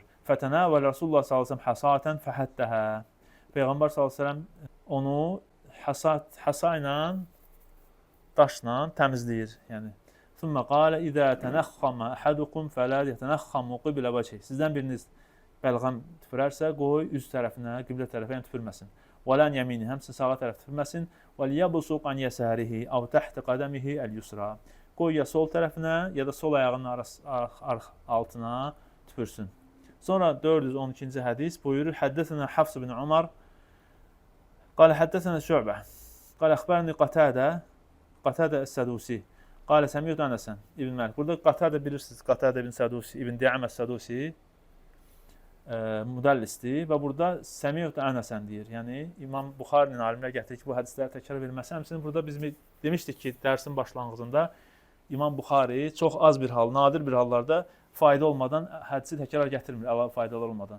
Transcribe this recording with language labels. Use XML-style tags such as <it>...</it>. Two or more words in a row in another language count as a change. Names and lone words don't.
<ar>فتناول و رسول الله صلى الله عليه وسلم حصاة فحتها.</ar> <az>Peyğəmbər</az> <ar>صلى الله عليه وسلم</ar> <az>onu hasa ilə, daşla təmizləyir.</az> <ar>Yəni ثم قال إذا تنخم أحدكم فلا يتنخمن قبل وجهه.</ar> <az>Sizdən biriniz bəlğam tüpürərsə, qoy üz tərəfinə, qiblə tərəfinə tüpürməsin.</az> <ar>ولا عن يمينه,</ar> <az>həmçinin sağa tərəf tüpürməsin.</az> <ar>وليبصق عن يساره أو تحت قدمه اليسرى.</ar> <az>Qoy ya sol tərəfinə, ya da sol ayağının altına tüpürsün. Sonra 412-ci hədis buyurur:</az> <ar>حدثنا حفص بن عمر قال حدثنا شعبة قال أخبرني قتادة السدوسي قال سمعت أنس</ar> <az>İbn Malik. Burada Qatada bilirsiniz. Qatada ibn Sadusi, İbn Di'ame Sadusi müdəllisdir və burada</az> <ar>سمعت أنسا</ar> <az>deyir. Yəni İmam Buxarinin alimlər gətirir ki, bu hədisləri təkrar edilməsi. Həmçinin burada biz demişdik ki, dərsin başlanğıcında İmam Buxari çox az bir hal, nadir bir hallarda fayda olmadan hədisi təkrar gətirmir, əlavə faydalar olmadan.</az>